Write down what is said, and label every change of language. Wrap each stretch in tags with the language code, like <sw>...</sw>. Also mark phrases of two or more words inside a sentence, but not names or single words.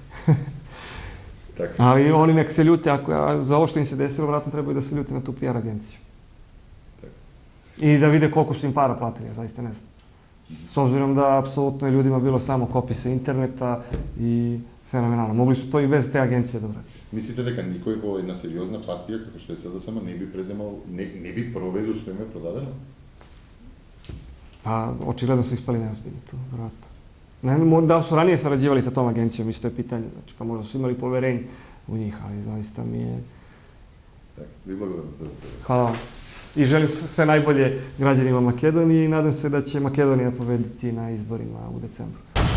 <sr>Ali oni nek se ljute, za ovo što im se desilo, vratno trebaju da se ljute na tu PR agenciju. I da vide koliko su im para platili, ja zaista ne znam. S obzirom da apsolutno je ljudima bilo samo kopije sa interneta i fenomenalno. Mogli su to i bez te agencije da uradi.</sr> <mk>Mislite дека никој во една сериозна партија, како што е СДСМ, не би преземал, не би проверил што им е продадено?</mk> <sr>Pa, očigledno su ispali neozbiljni tu, vjerojatno. Da su ranije sarađivali sa tom agencijom, isto je pitanje. Znači, pa možda su imali poverenje u njih, ali zaista mi je...</sr> <mk>Тако, ви благодарам за разговор.</mk> <sr>Hvala vam. I želim sve najbolje građanima Makedonije i nadam se da će Makedonija pobediti na izborima u decembru.</sr>